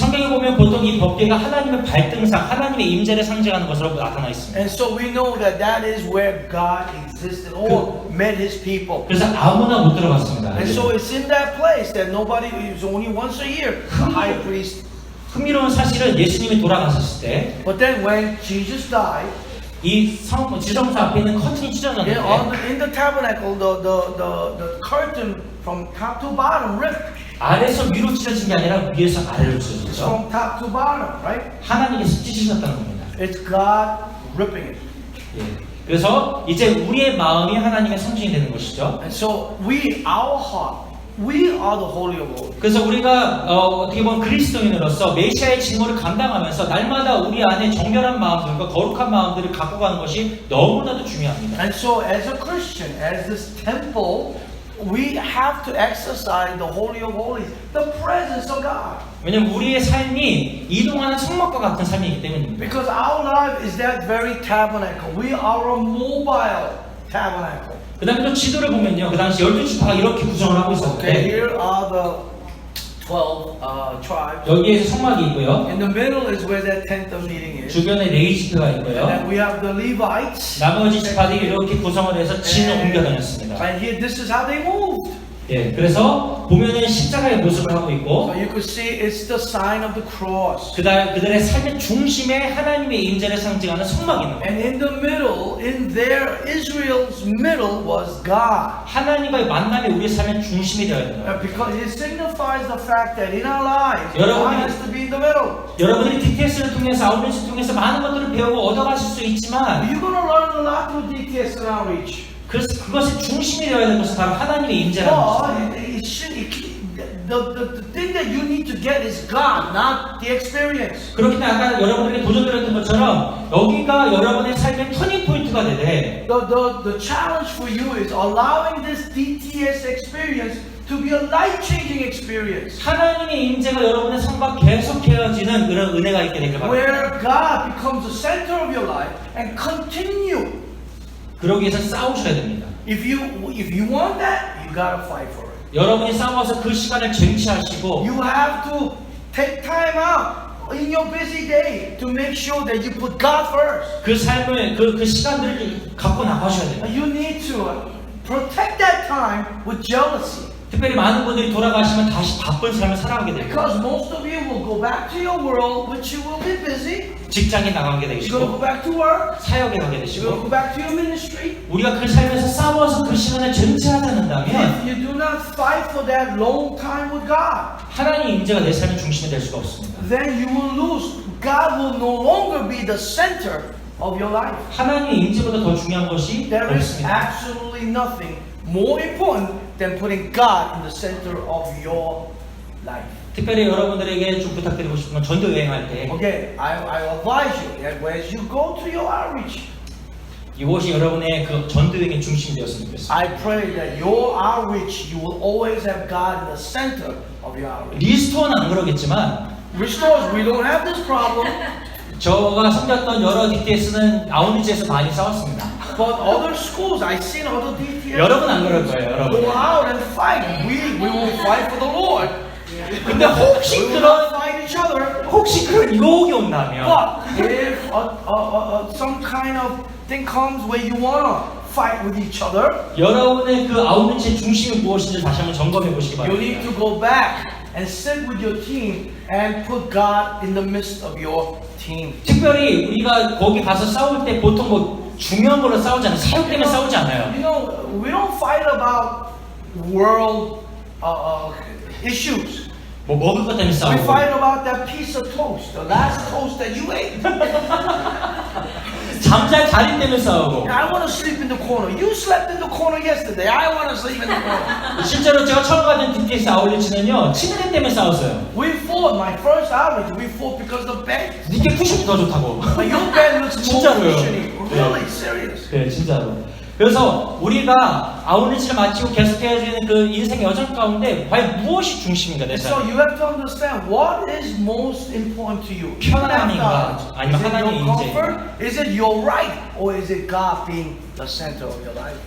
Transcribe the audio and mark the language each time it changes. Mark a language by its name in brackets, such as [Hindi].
[Korean] 성경에 보면 보통 이 법궤가 하나님의 발등상, 하나님의 임재를 상징하는 것으로 나타나 있습니다. [English] And so we know that that is where God existed or met His people. [Korean] 그래서 아무나 못 들어갔습니다. [English] And so it's in that place that nobody, it's only once a year, the high priest. [Korean] 흥미로운 사실은 예수님이 돌아가셨을 때 [English] But then when Jesus died, [Korean] 이 지성소 앞에 있는 커튼이 [English] in [Korean] 찢어졌는데 [English] the tabernacle, the curtain from top to bottom ripped. [Korean] 아래에서 위로 찢어진 게 아니라 위에서 아래로 [English] It's [Korean] 찢어졌죠. [English] from top to bottom, right? [Korean] 하나님께서 찢으셨다는 겁니다. [English] It's God ripping it. [Korean] 예. 그래서 이제 우리의 마음이 하나님의 성신이 되는 것이죠. [English] And so our heart, we are the holy of holies. [Korean] 그래서 우리가 어떻게 보면 그리스도인으로서 메시아의 직무를 감당하면서 날마다 우리 안에 정결한 마음들과 거룩한 마음들을 갖고 가는 것이 너무나도 중요합니다. [English] And so as a Christian, as this temple, we have to exercise the holy of holies, the presence of God. [Korean] 왜냐면 우리의 삶이 이동하는 성막과 같은 삶이기 때문입니다. [English] Because our life is that very tabernacle. We are a mobile tabernacle. [Korean] 그 다음에 또 지도를 보면요. 그 당시 12지파가 이렇게 구성을 하고 [English] Okay, [Korean] 있었는데 [English] here are the 12 tribes. [Korean] 여기에서 성막이 있고요. [English] In the middle is where that tent of meeting is. [Korean] 주변에 레위지파가 [English] And [Korean] 있고요. [English] then we have the Levites. [Korean] 나머지 지파들이 이렇게 구성을 해서 진을 옮겨 다녔습니다. [English] And here, this is how they moved. [Korean] 예, 그래서 보면은 십자가의 모습을 하고 있고 [English] So you could see it's the sign of the cross. [Korean] 그들의 삶의 중심에 하나님의 임재를 상징하는 성막이 있는 거예요. [English] And in the middle, in their Israel's middle was God. [Korean] 하나님과의 만남이 우리의 삶의 중심이 되어야 되는 거예요. [English] Because it signifies the fact that in our lives, [Korean] 여러분이- [English] God has to be in the middle. [Korean] 여러분들이 DTS를 통해서 아웃리치를 통해서 많은 것들을 배우고 얻어가실 수 있지만 [English] You're going to learn a lot through DTS and outreach. [Korean] 그것의 중심이 되어야 될 것은 바로 하나님의 임재라는 것입니다. [English] The thing that you need to get is God, not the experience. [Korean] 그렇기 때문에 아까 여러분들에게 도전드렸던 것처럼 여기가 여러분의 삶의 터닝 포인트가 되되 [English] The challenge for you is allowing this DTS experience to be a life-changing experience. [Korean] 하나님의 임재가 여러분의 삶과 계속해지는 그런 은혜가 있게 되길 바랍니다. [English] Where God becomes the center of your life and continue. [Korean] 그러기 위해서 싸우셔야 됩니다. [English] If you want that, you gotta fight for it. [Korean] 여러분이 싸워서 그 시간을 쟁취하시고 [English] You have to take time out in your busy day to make sure that you put God first. [Korean] 그 삶을 그 시간들을 갖고 나가셔야 돼요. [English] You need to protect that time with jealousy. [Korean] 특별히 많은 분들이 돌아가시면 다시 바쁜 삶을 살아가게 됩니다. [English] Because most of you will go back to your world, which you will be busy. [Korean] 직장에 나가게 [English] You're going to [Korean] 되시고 [English] go back to work. [Korean] 사역에 가게 [English] You're going to [Korean] 되시고 [English] go back to your ministry. [Korean] 우리가 그 삶에서 싸워서 그 시간을 쟁취하지 않는다면 [English] If you do not fight for that long time with God, [Korean] 하나님의 임재가 내 삶의 중심이 될 수가 없습니다. [English] then you will lose. God will no longer be the center of your life. 하나님의 임재보다 더 중요한 것이 There is 없습니다. absolutely nothing more important than putting God in the center of your life. [Korean] 특별히 여러분들에게 좀 부탁드리고 싶은 건 전도 여행할 때 [English] Okay, I advise you that as you go to your outreach, [Korean] 이곳이 여러분의 그 전도 여행의 중심이 되었으면 좋겠습니다. [English] I pray that your outreach, you will always have God in the center of your outreach. [Korean] 리스토어는 안 그러겠지만 [English] Restores, we don't have this problem, [Korean] 저가 섬겼던 여러 DTS는 아웃리치에서 많이 싸웠습니다. [English] but other schools, I've seen other DTS [Korean] 여러분 안 그럴 거예요, [English] go [Korean] 여러분. [English] out and fight. We will fight for the Lord. [Korean] 근데 혹시 [English] We will [Korean] 그런 [English] not fight each other. [Korean] 혹시 그런 유혹이 온다면 [English] But if some kind of thing comes where you wanna fight with each other, [Korean] 여러분의 그 아웃리치의 중심이 무엇인지 다시 한번 점검해 보시기 [English] you [Korean] 바랍니다. [English] need to go back and sit with your team and put God in the midst of your team. [Korean] 특별히 우리가 거기 가서 싸울 때 보통 뭐 중요한 걸로 싸우지 않아요. 사역 때문에 싸우지 않아요. [English] You know, we don't fight about world issues. [Korean] 뭐 먹을 것 때문에 [English] We [Korean] 싸우고 [English] fight about that piece of toast, the last toast that you ate. [Korean] 잠잘 자리 때문에 싸우고 [English] I want to sleep in the corner. You slept in the corner yesterday. I want to sleep in the corner. [Korean] 실제로 제가 처음 가던 DTS 아웃리치는요 침대 때문에 싸웠어요. [English] We fought. My first outreach, we fought because the bed. [Korean] 니께 쿠션이 더 좋다고. [English] But your bed looks more [Korean] 진짜로요. [English] cushiony. Really serious. [Korean] 네, 진짜로. 그래서 우리가 아웃리치를 마치고 계속해야 되는 그 인생의 여정 가운데 과연 무엇이 중심인가 내 [English] So [Korean] 삶? [English] you have to understand what is most important to you. [Korean] 편안함인가? 아니면 [English] Is it [Korean] 하나님의 [English] your [Korean] 인재? [English] comfort? Is it your right? Or is it God being the center of your life?